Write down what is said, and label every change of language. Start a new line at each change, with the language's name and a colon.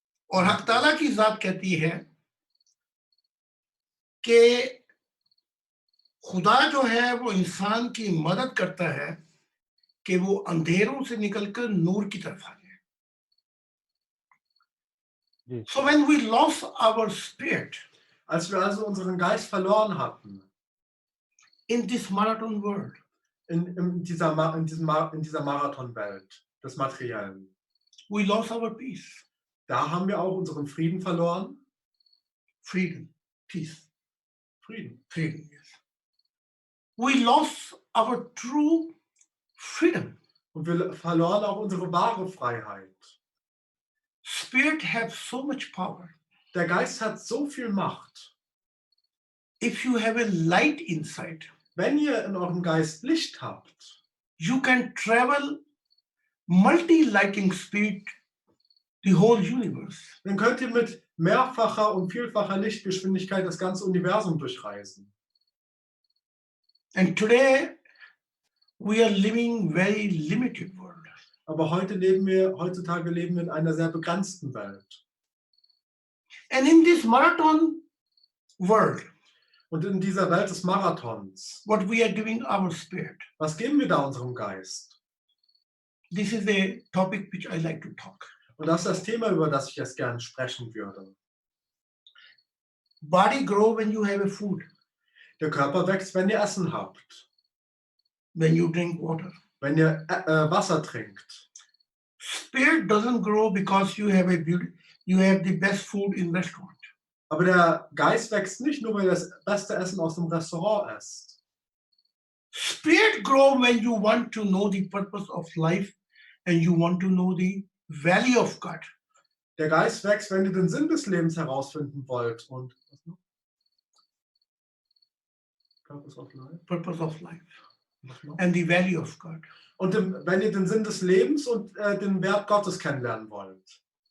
Hindi: और हक ताला की जात कहती है कि खुदा जो है वो इंसान की मदद करता है कि वो अंधेरों से निकलकर नूर की तरफ आ जाए.
English: So when we lost our spirit,
German: als wir also unseren Geist verloren hatten,
English: in this marathon world,
German: in dieser Marathonwelt des Materiellen,
English: we lost our peace.
German: Da haben wir auch unseren Frieden verloren.
English: Freedom, peace.
German: Frieden.
English: Freedom, yes. We lost our true freedom.
German: Und wir verloren auch unsere wahre Freiheit.
English: Spirit has so much power.
German: Der Geist hat so viel Macht.
English: If you have a light inside,
German: wenn ihr in eurem Geist Licht habt,
English: you can travel multi-lighting speed the whole universe.
German: Dann könnt ihr mit mehrfacher und vielfacher Lichtgeschwindigkeit das ganze Universum durchreisen.
English: And today we are living very limited world.
German: Aber heutzutage leben wir in einer sehr begrenzten Welt.
English: And in this marathon world,
German: und in dieser Welt des Marathons,
English: what we are giving our spirit?
German: Was geben wir da unserem Geist?
English: This is a topic which I like to talk.
German: Und das ist das Thema, über das ich jetzt gerne sprechen würde.
English: Body grow when you have a food.
German: Der Körper wächst, wenn ihr Essen habt.
English: When you drink water.
German: Wenn ihr Wasser trinkt.
English: Spirit doesn't grow because you have the best food in restaurant.
German: Aber der Geist wächst nicht nur, weil ihr das beste Essen aus dem Restaurant esst.
English: Spirit grow when you want to know the purpose of life and you want to know the value of God.
German: Der Geist wächst, wenn ihr den Sinn des Lebens herausfinden wollt und
English: Purpose of life. Purpose of life. And the value of God.
German: Und wenn ihr den Sinn des Lebens und den Wert Gottes kennenlernen wollt.